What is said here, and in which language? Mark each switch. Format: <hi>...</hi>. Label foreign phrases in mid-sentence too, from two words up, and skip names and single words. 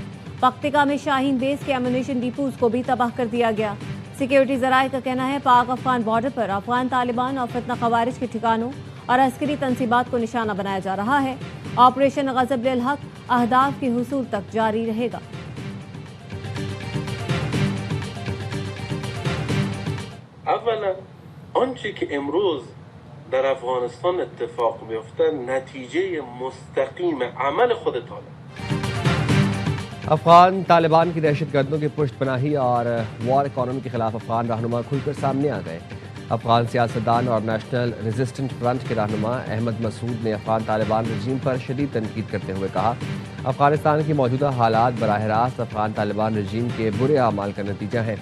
<ur>پکتیکا میں شاہین بیس کے</ur> <en>ammunition depots</en> <ur>کو بھی تباہ کر دیا گیا. سیکیورٹی ذرائع کا کہنا ہے پاک افغان بارڈر پر افغان طالبان اور فتنہ خوارج کے ٹھکانوں اور عسکری تنصیبات کو نشانہ بنایا جا رہا ہے. آپریشن غضب لل حق اہداف کے حصول تک جاری رہے گا.</ur> <fa>آنچه که امروز در افغانستان اتفاق میفته نتیجه مستقیم عمل خود طالب।</fa> <ur>افغان طالبان کی دہشت گردوں کی پشت پناہی اور</ur> <en>war economy</en> <ur>کے خلاف افغان رہنما کھل کر سامنے آ گئے. افغان سیاستدان اور نیشنل ریزسٹنٹ فرنٹ کے رہنما احمد مسعود نے افغان طالبان رجیم پر شدید تنقید کرتے ہوئے کہا افغانستان کی موجودہ حالات براہ راست افغان طالبان رجیم کے برے اعمال کا نتیجہ ہے.</ur>